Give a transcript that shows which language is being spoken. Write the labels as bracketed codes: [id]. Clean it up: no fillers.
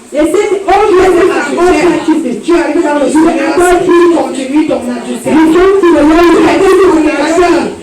[en] They said the old ways are all practices. [fr] Tu arrives dans le Seigneur, tu continues ton adultère. [en] You come to the Lord, you come to the Lord,